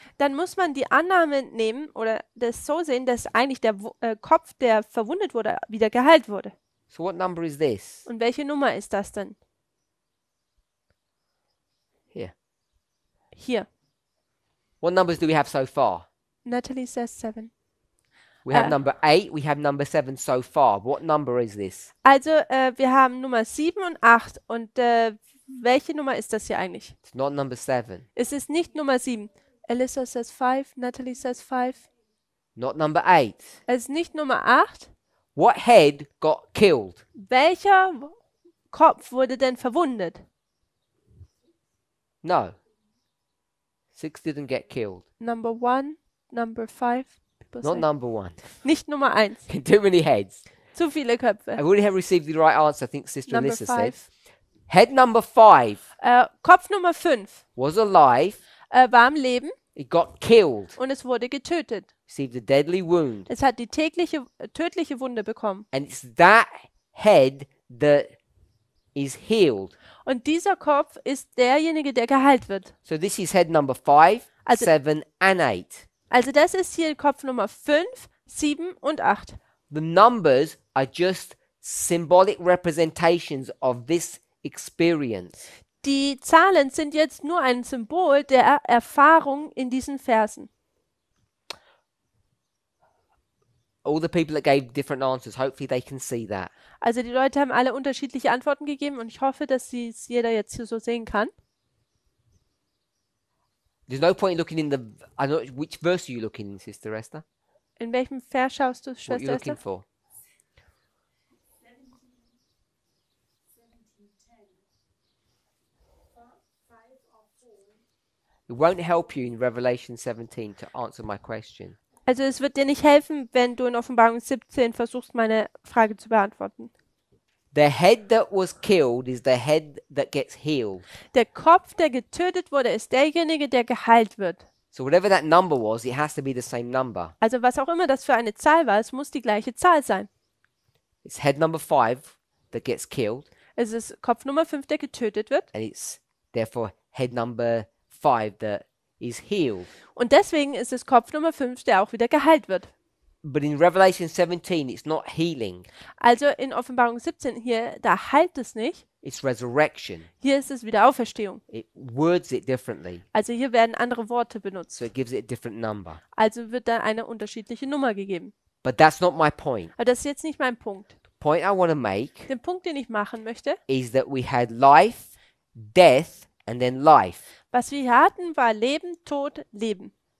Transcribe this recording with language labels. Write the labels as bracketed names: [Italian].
[German] dann muss man die Annahme nehmen oder das so sehen, dass eigentlich der Kopf, der verwundet wurde, wieder geheilt wurde. [English] So what number is this? [German] Und welche Nummer ist das denn? [English] Here. [German] Hier. [English] What numbers do we have so far? Natalie says 7. We have number 8, we have number 7 so far. What number is this? [German] Also, wir haben Nummer 7 und 8. Und welche Nummer ist das hier eigentlich? [English] It's not number 7. [German] Es ist nicht Nummer 7. [English] Alyssa says 5, Natalie says 5. Not number 8. [German] Es ist nicht Nummer 8. [English] What head got killed? [German] Welcher Kopf wurde denn verwundet? [English] No. 6 didn't get killed. Number 1, number 5. Not number 1. [German] Nicht Nummer 1. [English] Too many heads. [German] Zu viele Köpfe. [English] I've already received the right answer, I think Sister Number Alyssa said. 5. Head number 5 [German] Kopf Nummer 5 [English] was alive. [German] war am Leben [English] It got killed. [German] und es wurde getötet. [English] Received a deadly wound. [German] Es hat die tödliche Wunde bekommen. [English] And it's that head that is healed. [German] Und dieser Kopf ist derjenige, der geheilt wird. [English] So this is head number 5, [German] Also- [English] 7 and 8. [German] Also das ist hier Kopf Nummer 5, 7 und 8. [English] The numbers are just symbolic representations of this experience. [German] Die Zahlen sind jetzt nur ein Symbol der Erfahrung in diesen Versen. [English] All the people that gave different answers, hopefully they can see that. [German] Also die Leute haben alle unterschiedliche Antworten gegeben und ich hoffe, dass es jeder jetzt hier so sehen kann. [English] There's no point in looking in the... I don't know, which verse are you looking in, Sister Esther? [German] In welchem Vers schaust du, [English] What are you [German] Schwester [English] looking [German] Esther? [English] for? It won't help you in Revelation 17 to answer my question. [German] Also es wird dir nicht helfen, wenn du in Offenbarung 17 versuchst, meine Frage zu beantworten. [English] The head that was killed is the head that gets healed. [German] Der Kopf, der getötet wurde, ist derjenige, der geheilt wird. [English] So whatever that number was, it has to be the same number. [German] Also was auch immer das für eine Zahl war, es muss die gleiche Zahl sein. [English] It's head number 5 that gets killed, [German] Es ist Kopf Nummer 5, der getötet wird. [English] and it's therefore head number 5 that is healed. [German] Und deswegen ist es Kopf Nummer 5, der auch wieder geheilt wird. [English] But in Revelation 17, it's not healing, [German] Also in Offenbarung 17 hier, da heilt es nicht. [English] it's resurrection. [German] Hier ist es wieder Auferstehung. [English] It words it differently, [German] Also hier werden andere Worte benutzt. [English] so it gives it a different number. [German] Also wird da eine unterschiedliche Nummer gegeben. [English] But that's not my point. [German] Aber das ist jetzt nicht mein Punkt. [English] The point I want to make [German] Den Punkt, den ich machen möchte, [English] is that we had life, death, and then life. [German] was wir hier hatten, war Leben, Tod, Leben.